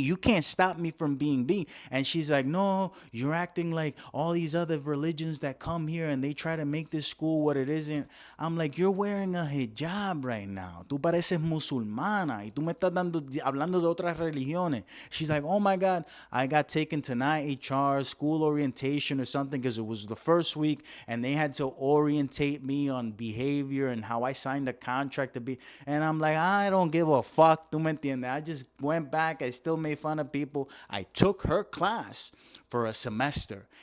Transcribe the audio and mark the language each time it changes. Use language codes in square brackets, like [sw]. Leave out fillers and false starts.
[en] You can't stop me from being me. And she's like, no, you're acting like all these other religions that come here and they try to make this school what it isn't. I'm like, you're wearing a hijab right now. [es] Tú pareces musulmana y tú me estás hablando de otras religiones. [en] She's like, oh my God, I got taken to HR, school orientation or something, because it was the first week and they had to orientate me on behavior and how I signed a contract to be. And I'm like, I don't give a fuck. [es] Tú me entiendes? [en] I just went back. I still made fun of people. I took her class for a semester.